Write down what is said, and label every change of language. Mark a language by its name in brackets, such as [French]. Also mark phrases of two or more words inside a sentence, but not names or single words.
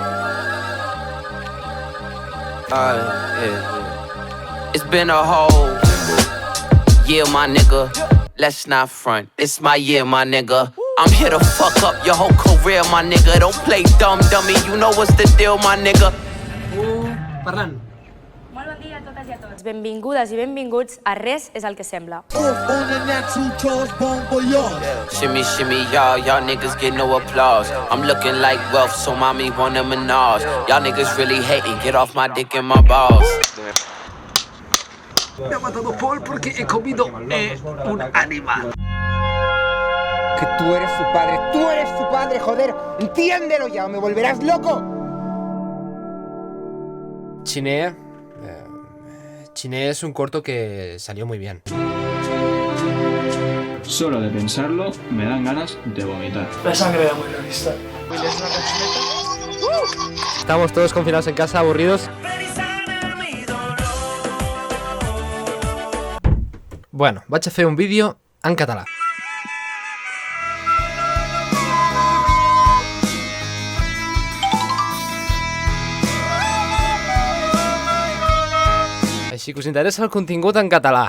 [English] It's been a whole year, my nigga. Let's not front. It's my year, my nigga. I'm here to fuck up your whole career, my nigga. Don't play dumb, dummy. You know what's the deal, my nigga. [Catalan] Parlant. Molt bon dia a totes i a tots. Benvingudes i benvinguts a Res és el que sembla. [English] Shimmy, shimmy, y'all niggas get no applause. I'm looking like wealth, so mommy want a menage. Y'all niggas really hating, get off my dick and my balls. [Spanish] Me ha matado Paul porque he comido un animal. Que tú eres su padre, joder. Entiéndelo ya o me volverás loco. Chinea es un corto que salió muy bien. Solo de pensarlo me dan ganas de vomitar. La sangre era muy realista. Estamos todos confinados en casa, aburridos. [Catalan] Bueno, vaig a fer un vídeo en català. Així que us interessa el contingut en català.